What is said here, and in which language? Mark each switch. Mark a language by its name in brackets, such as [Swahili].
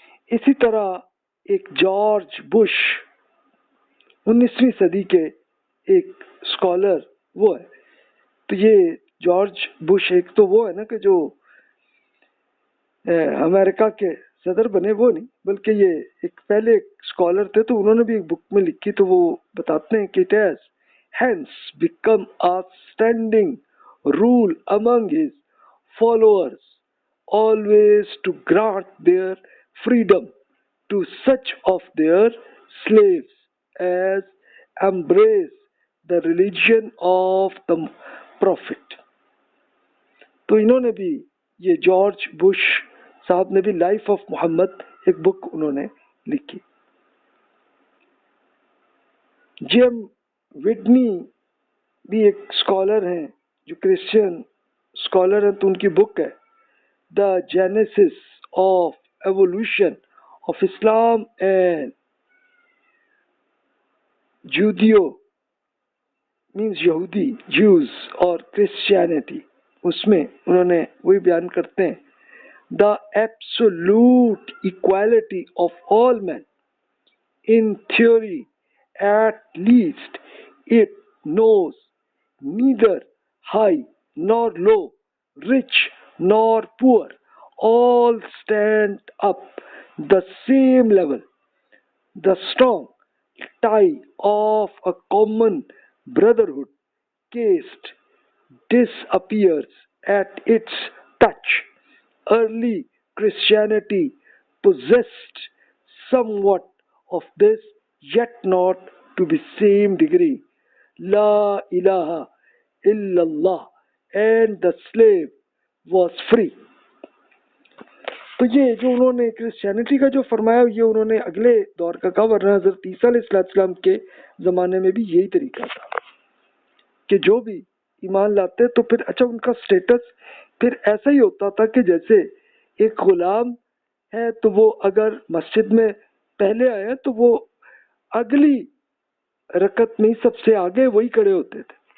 [Urdu] اسی طرح ایک جارج بش 19ویں صدی کے ایک اسکالر وہ ہے. تو یہ جارج بش ایک تو وہ ہے نا کہ جو امریکہ کے صدر بنے، وہ نہیں بلکہ یہ ایک پہلے اسکالر تھے. تو انہوں نے بھی ایک بک میں لکھی، تو وہ بتاتے ہیں کہ [English] it has hence become a standing rule among his followers always to grant their freedom to such of their slaves as embrace the religion of the prophet. [Urdu] تو انہوں نے بھی یہ جارج بش صاحب نے بھی لائف آف محمد ایک بک انہوں نے لکھی. جیم وڈنی بھی ایک اسکالر ہیں جو کرسچین اسکالر ہیں. تو ان کی بک ہے دا Genesis of evolution of Islam and جودیو means یہودی جیوز اور کرسچینٹی. اس میں انہوں نے وہی بیان کرتے ہیں [English] The absolute equality of all men In theory, at least, it knows neither high nor low, rich nor poor. All stand up the same level. The strong tie of a common brotherhood caste disappears at its touch. Early Christianity possessed somewhat of this, yet not to the same degree. [Arabic] La ilaha illallah, [English] and the slave was free. [Urdu] تو یہ جو انہوں نے Christianity کا جو فرمایا یہ انہوں نے اگلے دور کا کہا، ورنہ حضرت عیسیٰ علیہ السلام کے زمانے میں بھی یہی طریقہ تھا کہ جو بھی ایمان لاتے تو پھر اچھا ان کا سٹیٹس پھر ایسا ہی ہوتا تھا کہ جیسے ایک غلام ہے تو وہ اگر مسجد میں پہلے آیا تو وہ اگلی رکعت میں سب سے آگے وہی کھڑے ہوتے تھے.